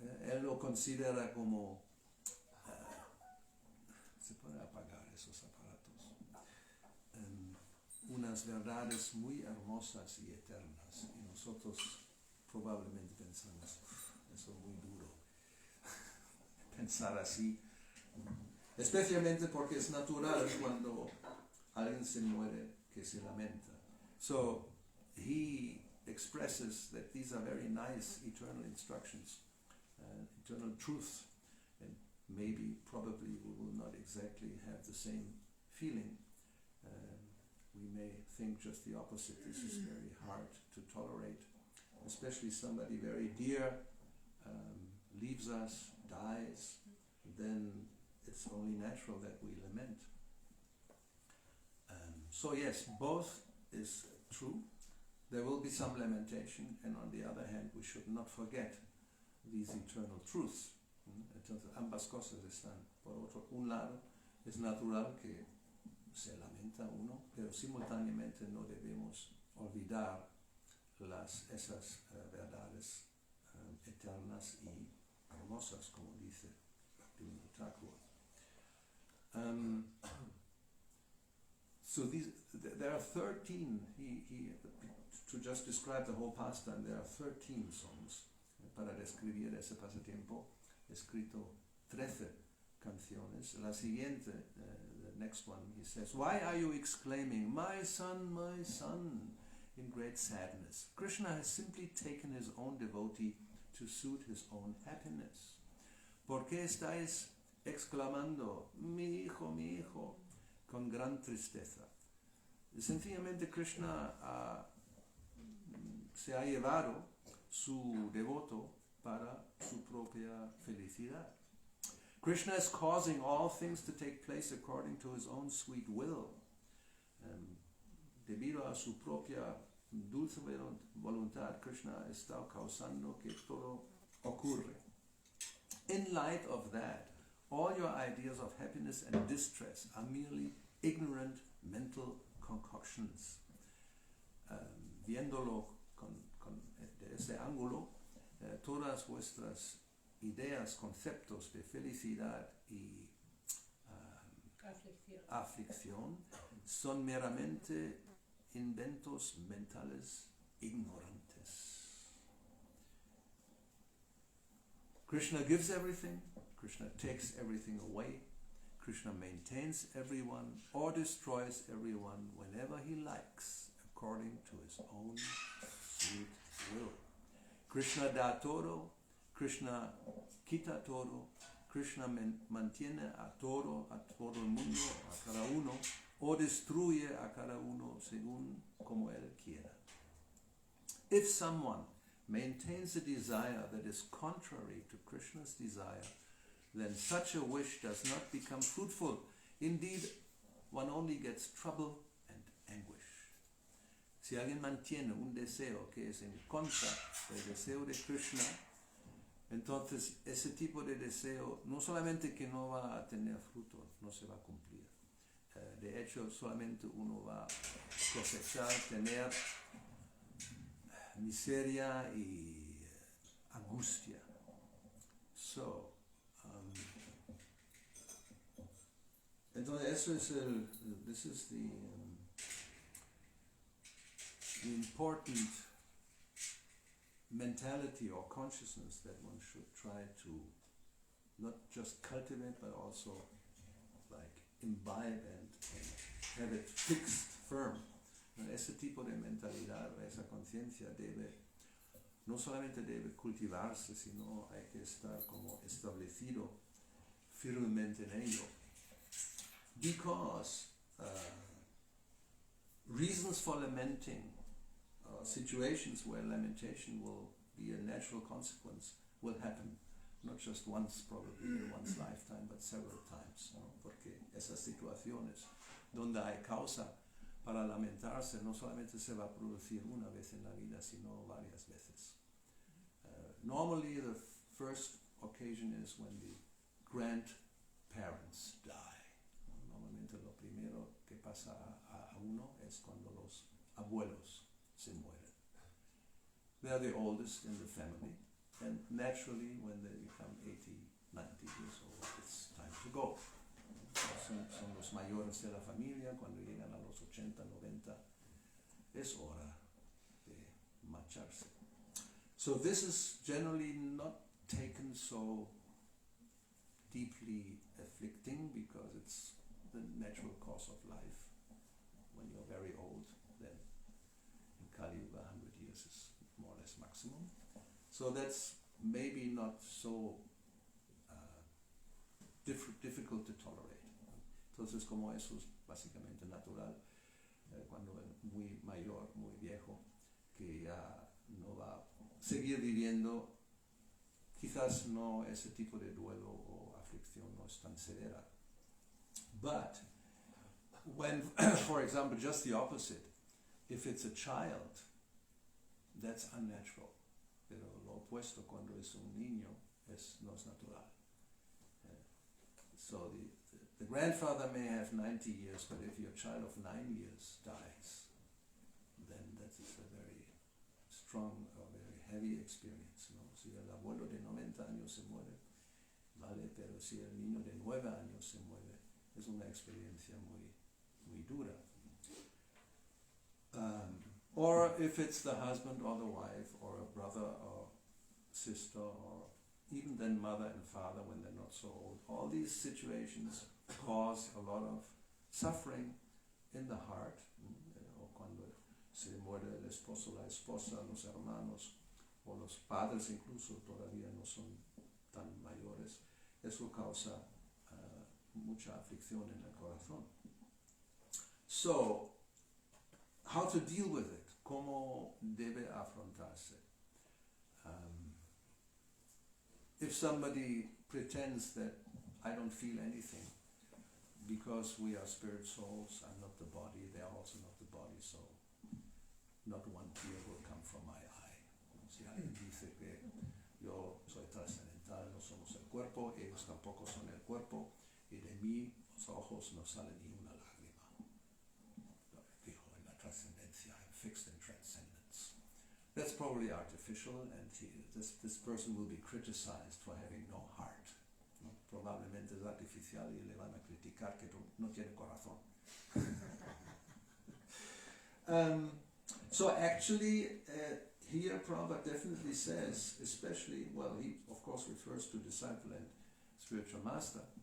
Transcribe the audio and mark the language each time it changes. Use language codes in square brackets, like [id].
[es] Él lo considera como se pueden apagar esos aparatos, unas verdades muy hermosas y eternas, y nosotros probablemente pensamos, eso es muy duro pensar así, especialmente porque es natural cuando alguien se muere que se lamenta. [en] So he expresses that these are very nice eternal instructions, eternal truth, and probably we will not exactly have the same feeling. We may think just the opposite. This is very hard to tolerate, especially somebody very dear leaves us, dies, then it's only natural that we lament. So yes, both is true. There will be some lamentation, and on the other hand, we should not forget these eternal truths. [es] Entonces, ambas cosas están. Por otro, un lado, es natural que se lamenta uno, pero simultáneamente no debemos olvidar esas verdades eternas y hermosas, como dice Bhaktivinoda Thakur. [en] So there are 13, to just describe the whole pastime, there are 13 songs. [es] Para describir ese pasatiempo, escrito 13 canciones. La siguiente, [en] the next one, he says, "Why are you exclaiming, my son, in great sadness? Krishna has simply taken his own devotee to suit his own happiness. [es] ¿Por qué estáis exclamando, mi hijo, con gran tristeza? Sencillamente Krishna se ha llevado su devoto para su propia felicidad. [en] Krishna is causing all things to take place according to his own sweet will. [es] Debido a su propia dulce voluntad, Krishna está causando que todo ocurre. [en] In light of that, all your ideas of happiness and distress are merely ignorant mental concoctions. [es] Viéndolo de ese ángulo, todas vuestras ideas, conceptos de felicidad y aflicción son meramente inventos mentales ignorantes. [en] Krishna gives everything, Krishna takes everything away. Krishna maintains everyone or destroys everyone whenever he likes, according to his own sweet will. [es] Krishna da todo, Krishna quita todo, Krishna mantiene a todo el mundo, a cada uno, o destruye a cada uno según como él quiera. [en] If someone maintains a desire that is contrary to Krishna's desire, then such a wish does not become fruitful. Indeed, one only gets trouble and anguish. [es] Si alguien mantiene un deseo que es en contra del deseo de Krishna, entonces ese tipo de deseo no solamente que no va a tener fruto, no se va a cumplir. De hecho, solamente uno va a cosechar, tener miseria y angustia. [en] So, [es] entonces eso es [en] this is the important mentality or consciousness that one should try to not just cultivate but also like imbibe and have it fixed, firm. [es] Ese tipo de mentalidad, esa conciencia no solamente debe cultivarse, sino hay que estar como establecido firmemente en ello. [en] Because reasons for lamenting, situations where lamentation will be a natural consequence, will happen. Not just once, probably in one's lifetime, but several times, ¿no? [es] Porque esas situaciones donde hay causa para lamentarse no solamente se va a producir una vez en la vida, sino varias veces. [en] Normally the first occasion is when the grandparents die. [es] Normalmente lo primero que pasa a uno es cuando los abuelos se mueren. [en] They are the oldest in the family, and naturally when they become 80, 90 years old, it's time to go. [es] Son los mayores de la familia. Cuando llegan a los 80, 90, es hora de marcharse. [en] So this is generally not taken so deeply afflicting because it's the natural course of life. When you're very old, then in Kali Yuga 100 years is more or less maximum. So that's maybe not so difficult to tolerate. [es] Entonces, como eso es básicamente natural, cuando es muy mayor, muy viejo, que ya no va a seguir viviendo, quizás no ese tipo de duelo o aflicción no es tan severa. [en] But when, for example, just the opposite, if it's a child, that's unnatural. [es] Pero lo opuesto, cuando es un niño, no es natural. [en] So the grandfather may have 90 years, but if your child of 9 years dies, then that is a very strong or very heavy experience, ¿no? [es] Si el abuelo de 90 años se muere, vale, pero si el niño de 9 años se muere, es una experiencia muy, muy dura. [en] Or if it's the husband or the wife or a brother or sister or even then mother and father when they're not so old, all these situations cause a lot of suffering in the heart. [es] O cuando se muere el esposo, la esposa, los hermanos o los padres incluso todavía no son tan mayores, eso causa mucha aflicción en el corazón. [en] So, how to deal with it? [es] ¿Cómo debe afrontarse? [en] If somebody pretends that I don't feel anything, because we are spirit souls, I'm not the body, they are also not the body, so not one tear will come from my eye. [es] Si alguien dice que yo soy trascendental, no somos el cuerpo, ellos tampoco son el cuerpo, y de mí los ojos no salen ni una lágrima. Fijo en la trascendencia, [en] I'm fixed in transcendence. That's probably artificial, and this person will be criticized for having no heart. [es] ¿No? Probablemente es artificial y le van a criticar que no tiene corazón. [en] So actually, here Prabhupada definitely says, especially, well, he of course refers to disciple and spiritual master,